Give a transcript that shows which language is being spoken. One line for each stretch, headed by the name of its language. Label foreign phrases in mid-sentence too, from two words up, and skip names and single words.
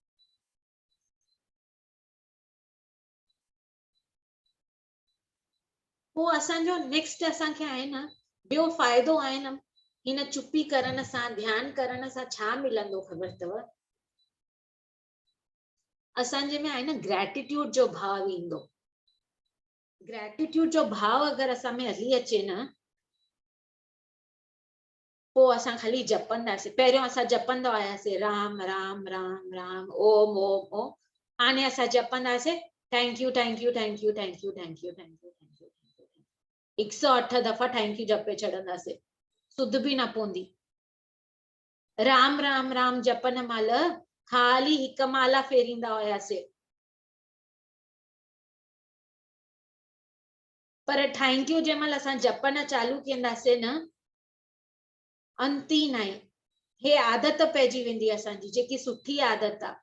Sindhi: पोइ असांजो नेक्स्ट असांखे आहे न ॿियो फ़ाइदो आहे न, हिन चुप्पी करण सां, ध्यान करण सां छा मिलंदो ख़बर अथव? असांजे में आहे न ग्रेटिट्यूड जो भाव ईंदो। ग्रेटिट्यूड जो भाव अगरि असां में हली अचे न, पोइ असां खाली जपंदासीं। पहिरियों असां जपंदा हुआसीं राम राम राम राम ओम ओम ओम।
English: हाणे असां जपंदासीं thank you thank you thank you thank you thank you thank you thank you.
Sindhi: 108 दफ़ा
English: thank you
Sindhi: जपे छॾंदासीं, सुध बि न पवंदी। राम राम राम जपन महिल खाली हिकु माला फेरींदा हुआसीं, पर
English: thank you
Sindhi: जंहिं महिल असां जपन चालू कंदासीं न, अंत ई न आहे। हे आदत पइजी वेंदी असांजी, जेकी सुठी आदत आहे।